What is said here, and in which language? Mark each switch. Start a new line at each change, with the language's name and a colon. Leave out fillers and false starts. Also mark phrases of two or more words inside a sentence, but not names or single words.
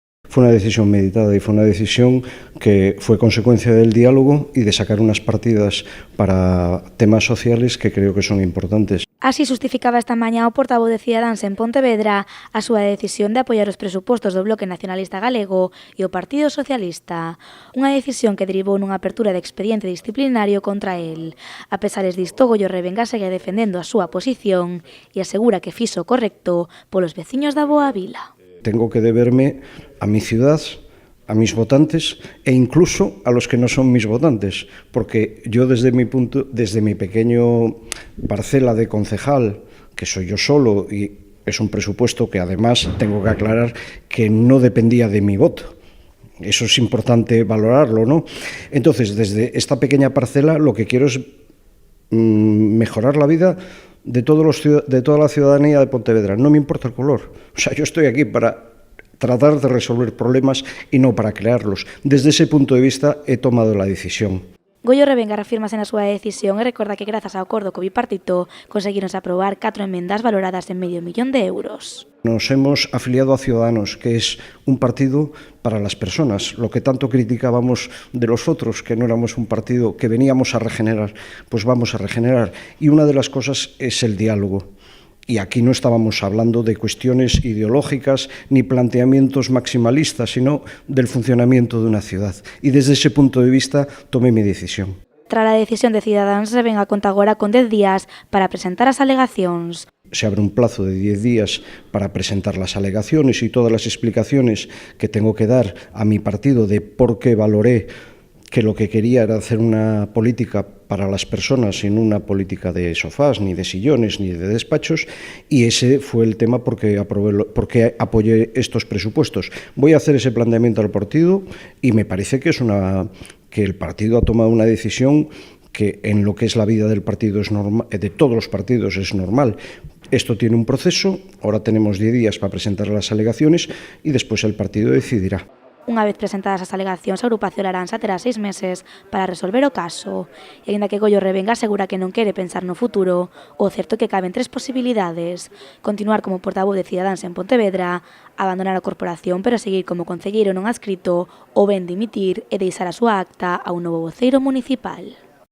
Spanish: fue una decisión meditada y fue una decisión que fue consecuencia del diálogo y de sacar unas partidas para temas sociales que creo que son importantes.
Galician: Así justificaba esta mañá o portavoz de Cidadáns en Pontevedra a súa decisión de apoiar os presupostos do Bloque Nacionalista Galego e o Partido Socialista, unha decisión que derivou nunha apertura de expediente disciplinario contra el. A pesares disto, Goyo Revenga segue defendendo a súa posición e asegura que fixo o correcto polos veciños da Boa Vila.
Spanish: Tengo que deberme a mi ciudad, a mis votantes e incluso a los que no son mis votantes, porque yo desde mi pequeño parcela de concejal, que soy yo solo y es un presupuesto que además tengo que aclarar que no dependía de mi voto. Eso es importante valorarlo, ¿no? Entonces, desde esta pequeña parcela lo que quiero es mejorar la vida de toda la ciudadanía de Pontevedra. No me importa el color. O sea, yo estoy aquí para tratar de resolver problemas y no para crearlos. Desde ese punto de vista he tomado la decisión.
Galician: Goyo Revenga refírmase na súa decisión e recorda que grazas ao acordo co bipartito conseguironse aprobar 4 emendas valoradas en €500.000.
Spanish: Nos hemos afiliado a Ciudadanos, que es un partido para las personas, lo que tanto criticábamos de los otros, que no éramos un partido que veníamos a regenerar, pues vamos a regenerar. Y una de las cosas es el diálogo. Y aquí no estábamos hablando de cuestiones ideológicas ni planteamientos maximalistas, sino del funcionamiento de una ciudad. Y desde ese punto de vista tomé mi decisión.
Galician: Tras a decisión de Cidadáns, Revenga conta agora con 10 días para presentar as alegacións.
Spanish: Se abre un plazo de 10 días para presentar las alegaciones y todas las explicaciones que tengo que dar a mi partido de por qué valoré que lo que quería era hacer una política para las personas y no una política de sofás, ni de sillones, ni de despachos, y ese fue el tema porque apoyé estos presupuestos. Voy a hacer ese planteamiento al partido y me parece que el partido ha tomado una decisión que en lo que es la vida del partido es normal, de todos los partidos es normal. Esto tiene un proceso, ahora tenemos 10 días para presentar las alegaciones y después el partido decidirá.
Galician: Unha vez presentadas as alegacións, a agrupación Aransa terá 6 meses para resolver o caso. E aínda que Goyo Revenga asegura que non quere pensar no futuro, o certo é que caben 3 posibilidades: continuar como portavoz de Cidadáns en Pontevedra, abandonar a corporación pero seguir como concelleiro non adscrito, ou ben dimitir e deixar a súa acta a un novo voceiro municipal.